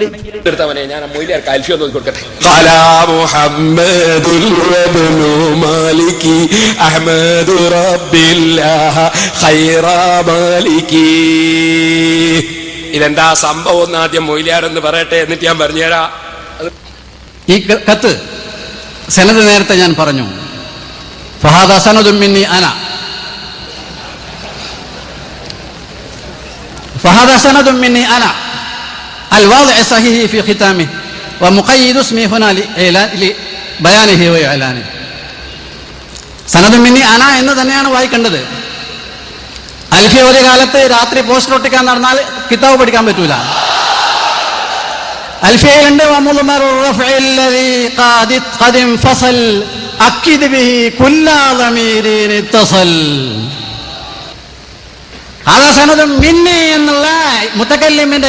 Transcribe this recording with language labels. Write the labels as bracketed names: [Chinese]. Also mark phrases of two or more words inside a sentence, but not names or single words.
[Malayalam] ഞാൻ മൊയ്ലിയാർക്ക് അൽഫിയ ഒന്ന് കൊടുക്കട്ടെ. ഇതെന്താ സംഭവം എന്ന് ആദ്യം മൊയ്ലിയാരെന്ന് പറയട്ടെ, എന്നിട്ട് ഞാൻ പറഞ്ഞുതരാ. ഈ കത്ത് സനദ് നേരത്തെ ഞാൻ പറഞ്ഞു. [Arabic] فهذا سند مني أنا فهذا سند مني أنا الواضع صحيح في ختامه ومقيد اسمي هنا لبيانه وإعلانه. سند مني أنا [Malayalam] എന്ന് തന്നെയാണ് വായിക്കേണ്ടത്. അൽഫിയ ഒരു കാലത്ത് രാത്രി പോസ്റ്റർ ഒട്ടിക്കാൻ നടന്നാൽ കിതാബ് പഠിക്കാൻ പറ്റൂല. അൽഫിയയിലുണ്ട് മിന്നി എന്നുള്ള മുത്തക്കല്ലിമിന്റെ